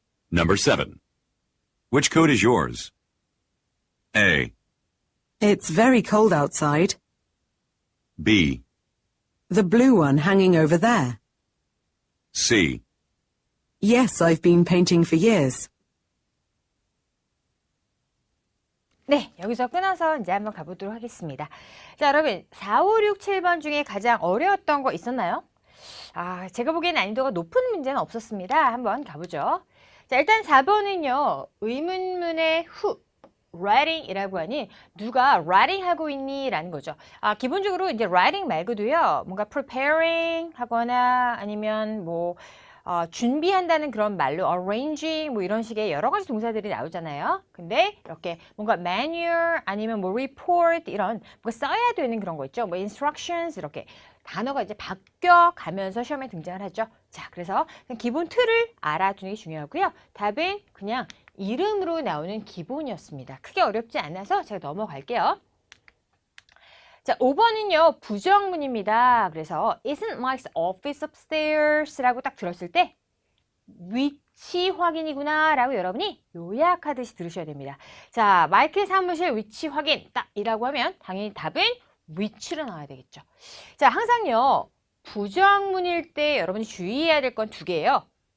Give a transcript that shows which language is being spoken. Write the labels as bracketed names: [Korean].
[English] Number 7. Which coat is yours? A, It's very cold outside. B, The blue one hanging over there. C, Yes, I've been painting for years. [Korean] 네, 여기서 끊어서 이제 한번 가보도록 하겠습니다. 자, 여러분 4, 5, 6, 7번 중에 가장 어려웠던 거 있었나요? 제가 보기엔 난이도가 높은 문제는 없었습니다. 한번 가보죠. 자, 일단 4번은요. 의문문의 who, writing이라고 하니 누가 writing 하고 있니? 라는 거죠. 기본적으로 이제 writing 말고도요. 뭔가 preparing 하거나 아니면 뭐 준비한다는 그런 말로 arranging 뭐 이런 식의 여러 가지 동사들이 나오잖아요. 근데 이렇게 뭔가 manual 아니면 뭐 report 이런 뭔가 써야 되는 그런 거 있죠. 뭐 instructions 이렇게 단어가 이제 바뀌어 가면서 시험에 등장을 하죠. 자, 그래서 기본 틀을 알아두는 게 중요하고요. 답은 그냥 이름으로 나오는 기본이었습니다. 크게 어렵지 않아서 제가 넘어갈게요. 자, 5번은요. 부정문입니다. 그래서 [English] Isn't Mike's office upstairs? [Korean] 라고 딱 들었을 때 위치 확인이구나 라고 여러분이 요약하듯이 들으셔야 됩니다. 자, 마이크의 사무실 위치 확인 딱 이라고 하면 당연히 답은 위치로 나와야 되겠죠. 자, 항상요. 부정문일 때 여러분이 주의해야 될 건 두 개예요.